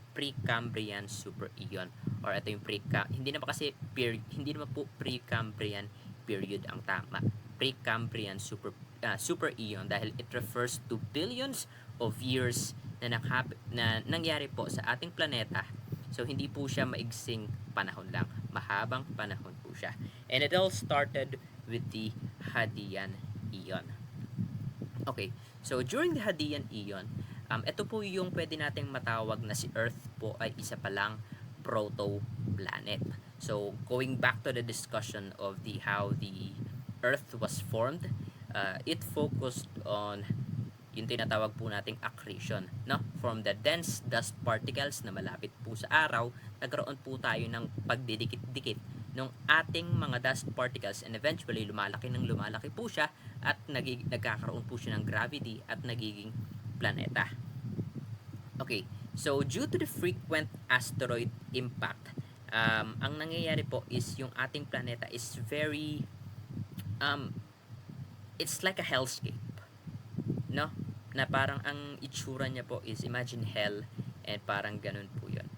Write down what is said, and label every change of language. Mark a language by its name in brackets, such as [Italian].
[Filipino] Precambrian super ion, or ito yung hindi naman po Precambrian period ang tama. Precambrian super ion dahil [English] it refers to billions of years [Filipino] na nangyari po sa ating planeta. So hindi po siya maigsing panahon lang, mahabang panahon po siya. [English] And it all started with the Hadean Eon. [Filipino] Okay, so during the Hadean Eon, ito po yung pwede nating matawag na si Earth po ay isa palang proto-planet. [English] So going back to the discussion of how the Earth was formed, it focused on [Filipino] yung tinatawag po nating [English] accretion, no? From the dense dust particles [Filipino] na malapit po sa araw, nagkaroon po tayo ng pagdidikit-dikit ng ating mga dust particles, and eventually lumalaki po siya at nagkakaroon po siya ng gravity at nagiging planeta. [English] Okay, so due to the frequent asteroid impact, [Filipino] ang nangyayari po [English] is [Filipino] yung ating planeta [English] is very it's like a hellscape, no? [Filipino] Na parang ang itsura niya po is imagine hell, and parang ganun po yun.